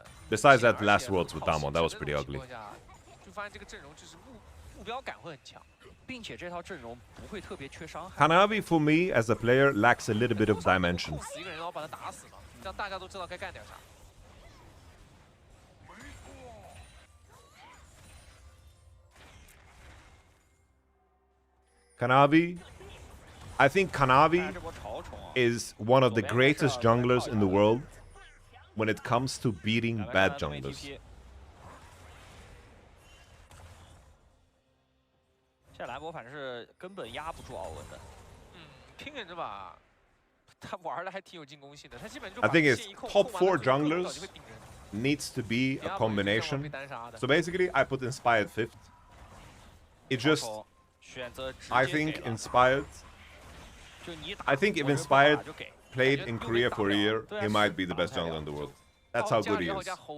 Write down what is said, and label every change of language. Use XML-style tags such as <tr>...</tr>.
<en>Besides that last Worlds with Damon, that was pretty ugly.</en> <zh>就发现这个阵容就是目标感会很强。并且这套阵容不会特别缺伤害。</zh> <en>Hanabi for me as a player lacks a little bit of dimension.</en> <zh>死一个人然后把他打死嘛，这样大家都知道该干点啥。</zh> <en>Kanavi, I think Kanavi is one of the greatest junglers in the world when it comes to beating bad junglers.</en> <zh>现在兰博反正是根本压不住奥文的。拼人这把，他玩的还挺有进攻性的，他基本就</zh> <en>I think it's top 4 junglers needs to be a combination. So basically, I put Inspired 5th. It just, I think Inspired. I think if Inspired played in Korea for a year, he might be the best jungler in the world. That's how good he is.</en>